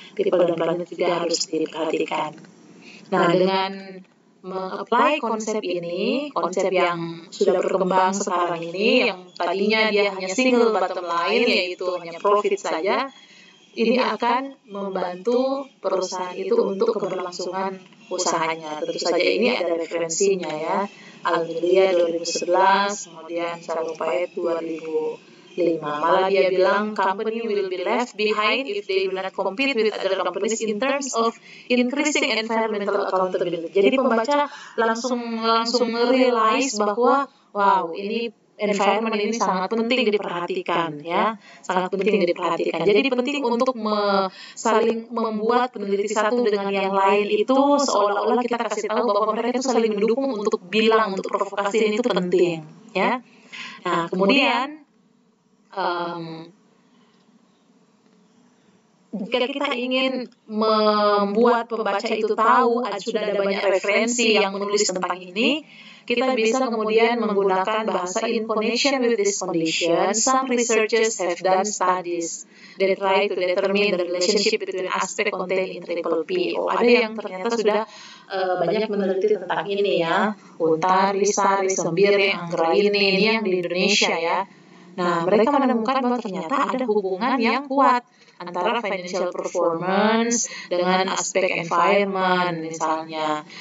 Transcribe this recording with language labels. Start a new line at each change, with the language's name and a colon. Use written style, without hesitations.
Indonesian: People dan planet juga harus diperhatikan. Nah, dengan mengapply konsep ini, konsep yang sudah berkembang sekarang ini, yang tadinya dia hanya single bottom line, yaitu hanya profit saja, ini akan membantu perusahaan itu untuk keberlangsungan usahanya. Tentu saja ini ada referensinya, ya. Almilia 2011, kemudian Sarupait 2005. Malah dia bilang
English: company will be left behind if they do not compete with other companies in terms of increasing environmental accountability.
Indonesian: Jadi pembaca langsung realize bahwa wow, ini environment ini sangat penting diperhatikan, ya, sangat penting diperhatikan. Jadi penting untuk saling membuat peneliti satu dengan yang lain itu seolah-olah kita kasih tahu bahwa mereka itu saling mendukung untuk bilang, untuk provokasi ini itu penting, ya. Nah, kemudian jika kita ingin membuat pembaca itu tahu sudah ada banyak referensi yang menulis tentang ini, kita bisa kemudian menggunakan bahasa
English: in connection with this condition. Some researchers have done studies that try to determine the relationship between aspect contained in triple P.
Indonesian: Oh, ada yang ternyata sudah banyak meneliti tentang ini, ya. Untari, Sari, Sembiri, Anggraini, ini yang di Indonesia, ya. Nah, mereka menemukan bahwa ternyata ada hubungan yang kuat antara financial performance dengan aspek environment, misalnya.